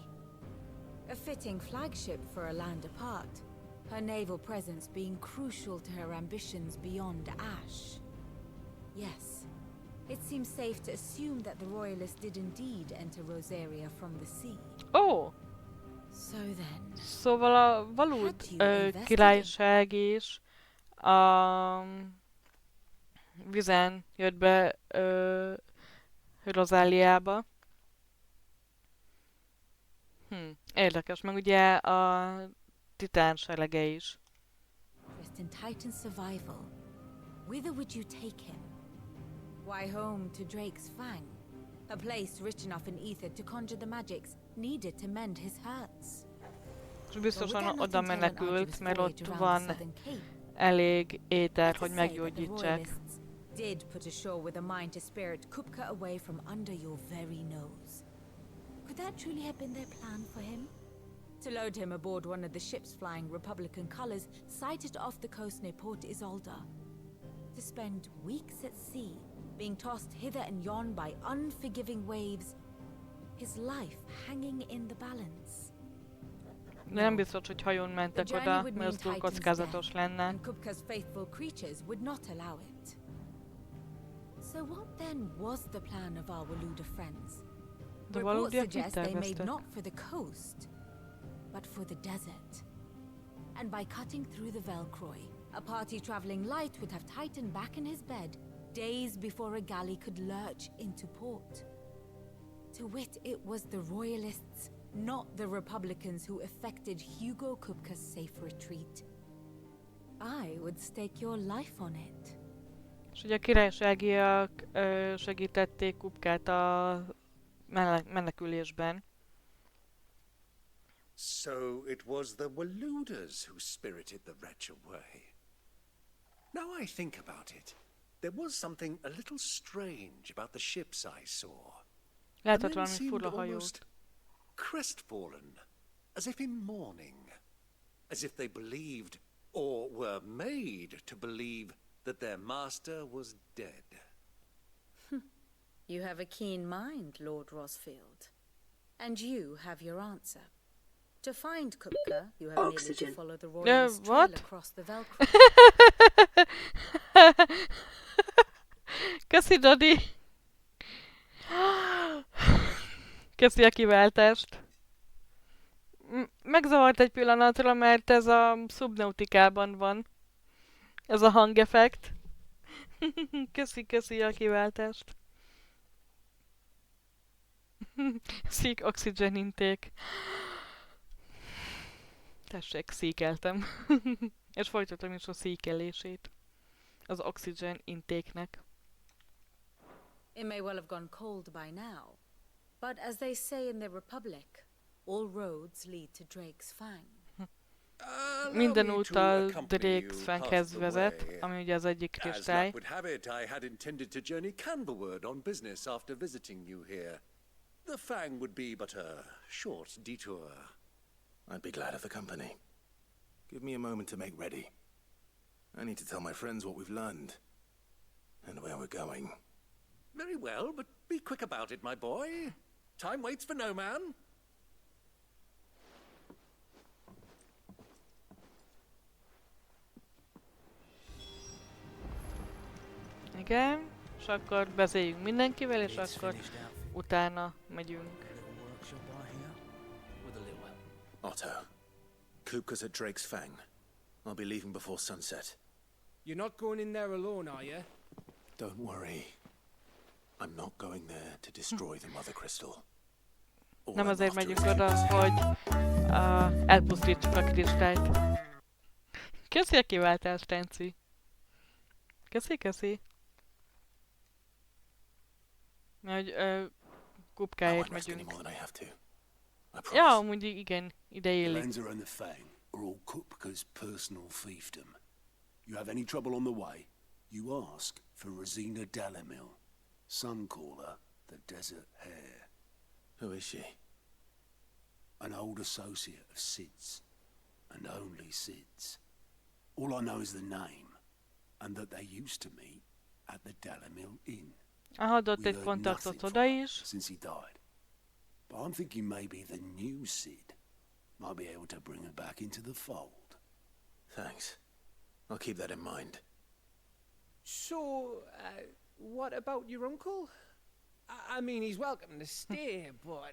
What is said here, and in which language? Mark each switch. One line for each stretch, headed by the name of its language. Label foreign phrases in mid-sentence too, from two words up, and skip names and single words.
English: A fitting flagship for a land apart, her naval presence being crucial to her ambitions beyond Ash. Yes, it seems safe to assume that the Royalists did indeed enter Rosaria from the sea.
Hungarian: Ó!
English: So then,
Hungarian: Szóval a Valód királyság is a vizen jött be Rozáliába. Érdekes, meg ugye a titán serege is.
English: in Titan's survival, whither would you take him? Why, home to Drake's Fang, a place rich enough in ether to conjure the magics needed to mend his hurts.
Hungarian: És biztosan oda menekült, mert ott van elég éter, hogy meggyógyítsák.
English: Did put ashore with a mind to spirit Kupka away from under your very nose. Could that truly have been their plan for him? To load him aboard one of the ships flying Republican colors sighted off the coast near Port Isolde. To spend weeks at sea, being tossed hither and yon by unforgiving waves, his life hanging in the balance.
Hungarian: De nem biztos, hogy hajón mentek oda, mert az túl kockázatos lenne.
English: And Kupka's faithful creatures would not allow it. So what then was the plan of our Waluda friends? Reports suggest they made not for the coast, but for the desert. And by cutting through the Velcroy, a party traveling light would have Titan back in his bed days before a galley could lurch into port. To wit, it was the Royalists, not the Republicans, who effected Hugo Kupka's safe retreat. I would stake your life on it.
Hungarian: És ugye a királyságiak segítették Kupkát a menekülésben.
English: So it was the Waludas who spirited the wretch away. Now I think about it, there was something a little strange about the ships I saw.
Hungarian: Lehetett valami fura hajót.
English: Crestfallen, as if in mourning, as if they believed, or were made to believe, that their master was dead. You have a keen mind, Lord Rosfield. And you have your answer. To find Kupka, you have needed to follow the Royalist trail across the Velcro.
Hungarian: Köszi, Dodi! Köszi a kiváltást. Megzavart egy pillanatra, mert ez a Subnautikában van. Ez a hangeffekt. Köszi a kiváltást.
English: Seek oxygen intake.
Hungarian: Tessék, szíkeltem. És folytatom is a szíkelését. Az
English: oxygen intake-
Hungarian: nek.
English: It may well have gone cold by now, but as they say in the Republic, all roads lead to Drake's Fang.
Hungarian: Minden út a Drake's Fanghez vezet, ami ugye az egyik
English: As
Hungarian: kristály.
English: luck would have it, I had intended to journey Canberward on business after visiting you here. The Fang would be but a short detour. I'd be glad of the company. Give me a moment to make ready. I need to tell my friends what we've learned and where we're going. Very well, but be quick about it, my boy. Time waits for no man.
Hungarian: Igen, és akkor beszéljünk mindenkivel, és akkor utána megyünk.
English: Otto, Kupka's at Drake's Fang. I'll be leaving before sunset. You're not going in there alone, are you? Don't worry. I'm not going there to destroy the Mother Crystal. All
Hungarian: Nem
English: I'm
Hungarian: azért
English: after
Hungarian: megyünk
English: is
Hungarian: oda,
English: Kupka's head.
Hungarian: hogy elpusztítsuk a kristályt. Köszi a kiváltást, Tenci. Köszi. Mert Kupkáért megyünk. Ja, amúgy igen, ide illik.
English: Lanza and the Fang are all Kupka's personal fiefdom. You have any trouble on the way, you ask for Rosina Dalamil, Suncaller, the Desert Hare. Who is she? An old associate of Sid's, and only Sid's. All I know is the name, and that they used to meet at the Dalamil Inn.
Hungarian: Adott egy kontaktot oda is.
English: Since he died. But I'm thinking maybe the new Sid might be able to bring her back into the fold. Thanks. I'll keep that in mind. So, what about your uncle? I mean, he's welcome to stay, but...